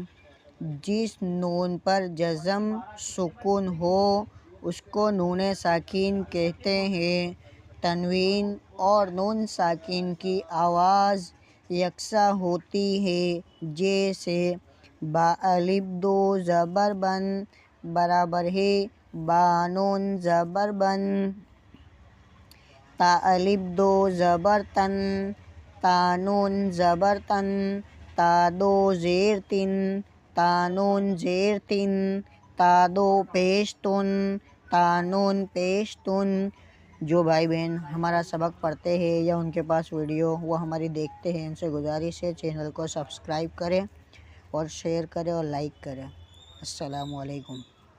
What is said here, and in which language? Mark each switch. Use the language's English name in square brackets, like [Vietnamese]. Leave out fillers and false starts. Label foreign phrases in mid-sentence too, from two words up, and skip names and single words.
[Urdu] جس نون پر جزم سکون ہو اس کو نون ساکن کہتے ہیں۔ تنوین اور نون ساکن کی آواز یکساں ہوتی ہے، جیسے با الف دو زبر بن برابر ہے با نون زبر بن، تا الف دو زبر تن تا نون زبر تن، تا دو زیر تن تا نون زیر تن، تا دو پیش تن تا نون پیش تن۔ جو بھائی بہن ہمارا سبق پڑھتے ہیں یا ان کے پاس ویڈیو وہ ہماری دیکھتے ہیں، ان سے گزارش ہے چینل کو سبسکرائب کریں اور شیئر کریں اور لائک کریں۔ السلام علیکم۔